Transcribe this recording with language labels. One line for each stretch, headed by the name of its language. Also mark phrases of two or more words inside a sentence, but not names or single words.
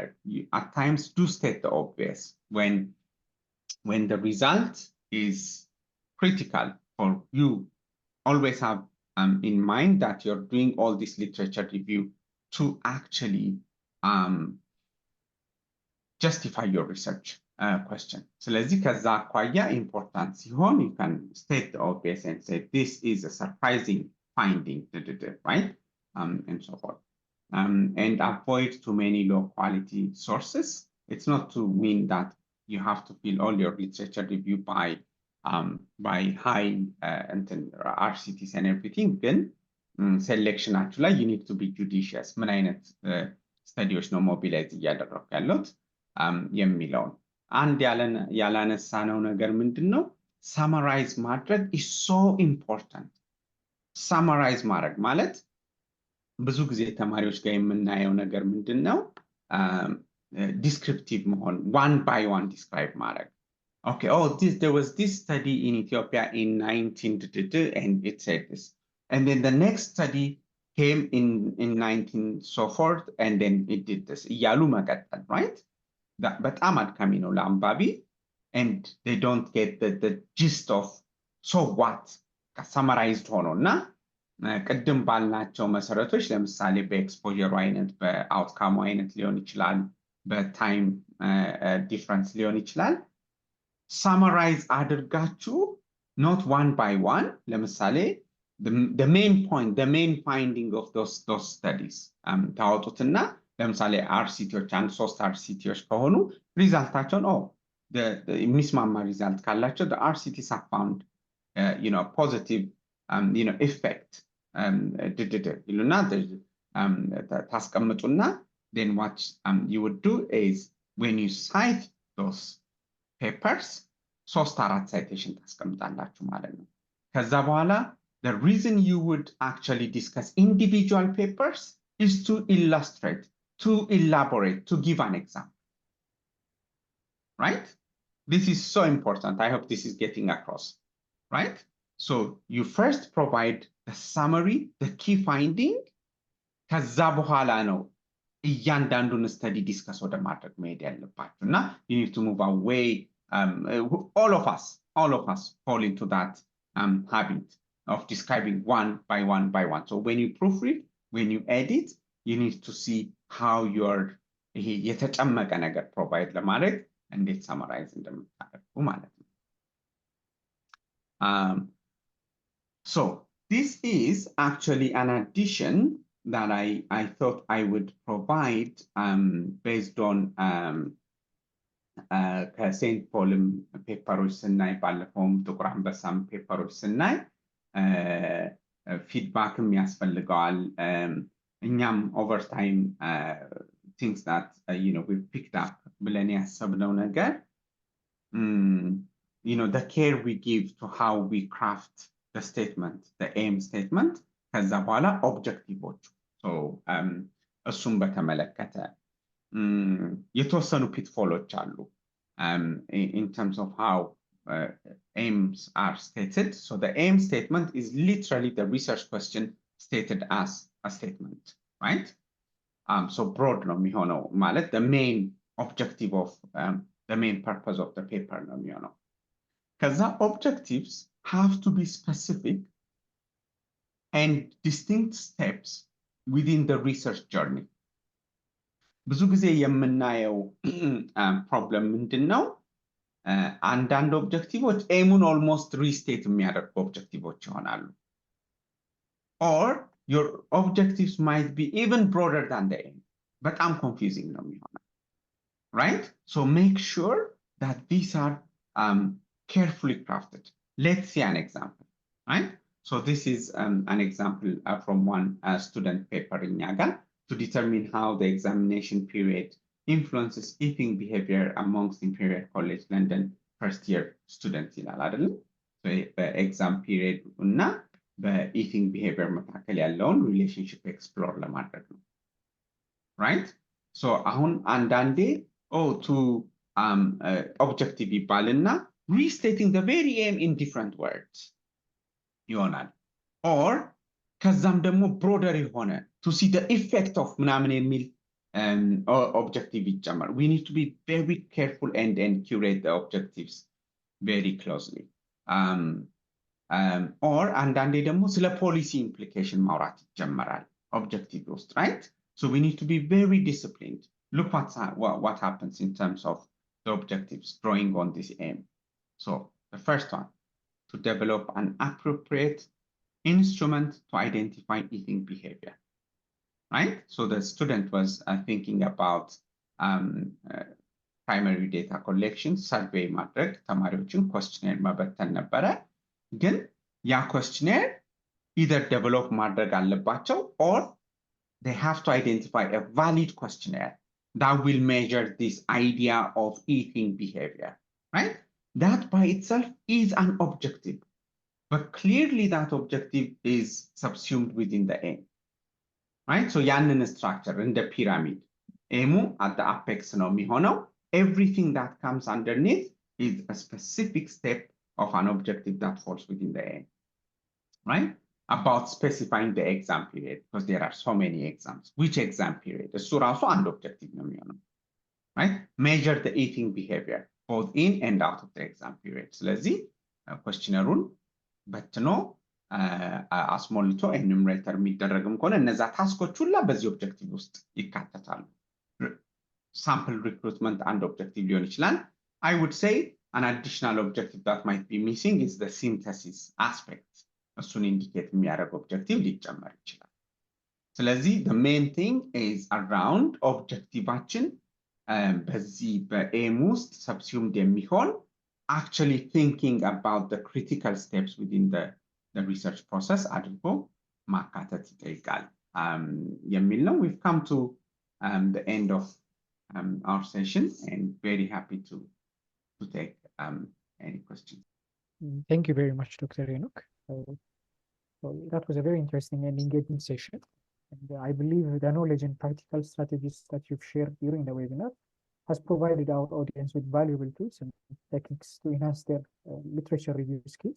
English: At times do state the obvious when the result is critical for you. Always have in mind that you're doing all this literature review to actually justify your research question.
Amharic: ስለዚህ ከዛ አኳያ important ሲሆን
English: you can state the obvious and say this is a surprising finding, right? And so forth. And avoid too many low quality sources. It's not to mean that you have to fill all your literature review by high RCTs and everything. Then selection actually you need to be judicious.
Amharic: ምን አይነት studies ነው mobilize እያደረኩ ያለሁት የሚለውን አንድ ያላነሳነው ነገር ምንድነው?
English: summarize ማድረግ is so important.
Amharic: summarize ማድረግ ማለት ብዙ ጊዜ ተማሪዎች ጋር የምናየው ነገር ምንድነው? descriptive መሆን,
English: one by one describe ማድረግ. Okay, oh, there was this study in Ethiopia in 19 and it said this. And then the next study came in 19 so forth and then it did this.
Amharic: እያሉ መቀጠል,
English: right?
Amharic: በጣም አድካሚ ነው ለአንባቢ
English: and they don't get the gist of so what summarized ሆኖና
Amharic: ቅድም ባልናቸው መሰረቶች ለምሳሌ በኤክስፖዠሩ አይነት በአውትካሙ አይነት ሊሆን ይችላል በታይም ዲፍረንስ ሊሆን ይችላል
English: summarize አድርጋችሁ not one by one ለምሳሌ the main point the main finding of those studies
Amharic: ታወጡትና ለምሳሌ RCTዎች አንድ 3 RCTዎች ከሆኑ ሪዛልታቸውን የሚስማማ ሪዛልት ካላቸው
English: the RCTs have found positive effect ይሉና ታስቀምጡና then what you would do is when you cite those papers 3-4 citation
Amharic: ታስቀምጣላችሁ ማለት ነው። ከዛ በኋላ
English: the reason you would actually discuss individual papers is to illustrate, to elaborate, to give an example. Right? This is so important. I hope this is getting across. Right? So you first provide the summary, the key finding.
Amharic: ከዛ በኋላ ነው እያንዳንዱን study discuss ወደ ማድረግ መሄድ ያለባችሁ እና
English: you need to move away. All of us fall into that habit of describing one by one. So when you proofread, when you edit, you need to see how you're
Amharic: የተጨመቀ ነገር provide ለማድረግ እንዴት summarize እንደምታደርጉ ማለት ነው።
English: So this is actually an addition that I thought I would provide based on
Amharic: ከሴንት ፖልም ፔፐሮች ስናይ ባለፈውም ጥቁር አንበሳም ፔፐሮች ስናይ ፊድባክም ያስፈልገዋል እኛም ኦቨር ታይም
English: things that we picked up
Amharic: ብለን ያሰብነው ነገር
English: the care we give to how we craft the statement, the aim statement
Amharic: ከዛ በኋላ ኦብጀክቲቮቹ so እሱም በተመለከተ የተወሰኑ pitfalls አሉ
English: in terms of how aims are stated. So the aim statement is literally the research question stated as a statement, right? So broad
Amharic: ነው የሚሆነው ማለት
English: the main objective of the main purpose of the paper
Amharic: ነው የሚሆነው ከዛ
English: objectives have to be specific and distinct steps within the research journey.
Amharic: ብዙ ጊዜ የምናየው ፕሮብለም ምንድነው አንዳንድ ኦብጀክቲቮች ኤሙን ኦልሞስት ሪስቴት የሚያደርጉ ኦብጀክቲቮች ይሆናሉ
English: or your objectives might be even broader than the aim
Amharic: በጣም confusing ነው የሚሆነው right?
English: So make sure that these are carefully crafted. Let's see an example, right? So this is an example from one student paper in Yaga to determine how the examination period influences eating behavior amongst Imperial College London first year students in Aladal. So the exam period
Amharic: እና በኢቲንግ ቢሄቪየር መካከል ያለውን ሪሌሽንሽፕ ኤክስፕሎር ለማድረግ ነው right?
English: So
Amharic: አሁን አንዳንዴ
English: to objective ይባልና restating the very aim in different words ይሆናል or
Amharic: ከዛም ደግሞ
English: broader የሆነ to see the effect of
Amharic: ምናምን የሚል objective ይጨመር.
English: We need to be very careful and curate the objectives very closely.
Amharic: or አንዳንዴ ደግሞ ስለ ፖሊሲ ኢምፕሊኬሽን ማውራት ይጀመራል objective ውስጥ,
English: right? So we need to be very disciplined. Look what happens in terms of the objectives drawing on this aim. So the first one, to develop an appropriate instrument to identify eating behavior, right? So the student was thinking about primary data collection, survey ማድረግ,
Amharic: ተማሪዎችን questionnaire መበተን ነበረ. ግን ያ
English: questionnaire either develop
Amharic: ማድረግ አለባቸው
English: or they have to identify a valid questionnaire that will measure this idea of eating behavior, right? That by itself is an objective, but clearly that objective is subsumed within the aim, right? So ያንን structure in the pyramid, aimu at the apex
Amharic: ነው የሚሆነው.
English: Everything that comes underneath is a specific step of an objective that falls within the aim, right? About specifying the exam period, because there are so many exams. Which exam period?
Amharic: እሱ ራሱ አንድ objective ነው የሚሆነው,
English: right? Measure the eating behavior both in and out of the exam period.
Amharic: ስለዚህ questionnaire-ን በትኖ አስሞልቶ ኤኑሜሬተር የሚደረግም ከሆነ እነዛ ታስኮች ሁላ በዚህ ኦብጀክቲቭ ውስጥ ይካተታሉ።
English: sample recruitment and objective
Amharic: ሊሆን ይችላል.
English: I would say an additional objective that might be missing is the synthesis aspect.
Amharic: እሱን ኢንዲኬት የሚያደርግ ኦብጀክቲቭ ሊጨመር ይችላል። ስለዚህ
English: the main thing is around
Amharic: ኦብጀክቲቫችን በዚህ በኤም ውስጥ subsumed የሚሆን
English: actually thinking about the critical steps within the research process
Amharic: አድርጎ ማካተት ይጠይቃል የሚል ነው.
English: We've come to the end of our session and very happy to take any questions. Thank you very much, Dr. Enoch. So that was a very interesting and engaging session. And I believe the knowledge and practical strategies that you've shared during the webinar has provided our audience with valuable tools and techniques to enhance their literature review skills.